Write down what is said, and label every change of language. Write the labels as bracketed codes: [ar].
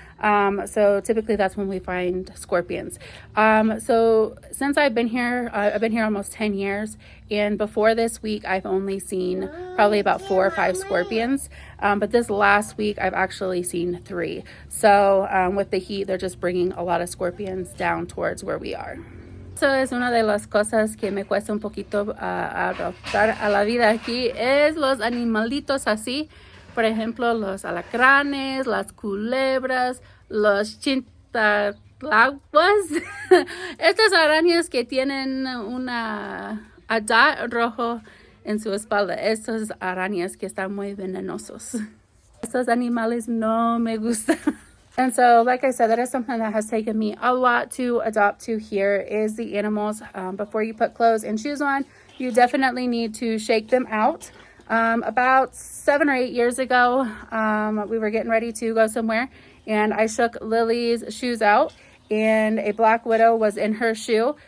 [en] So typically that's when we find scorpions. So since I've been here almost 10 years. And before this week, I've only seen probably about 4 or 5 scorpions. But this last week, I've actually seen 3. So with the heat, they're just bringing a lot of scorpions down towards where we are. [es] Eso es una de las cosas que me cuesta un poquito adaptar a la vida aquí, es los animalitos así. Por ejemplo, los alacranes, las culebras, los chintalaguas. Estas arañas que tienen una dot rojo en su espalda. Estos arañas que están muy venenosos. Estos animales no me gustan. [en] And so, like I said, that is something that has taken me a lot to adopt to here is the animals. Before you put clothes and shoes on, you definitely need to shake them out. About 7 or 8 years ago, we were getting ready to go somewhere, and I shook Lily's shoes out, and a black widow was in her shoe.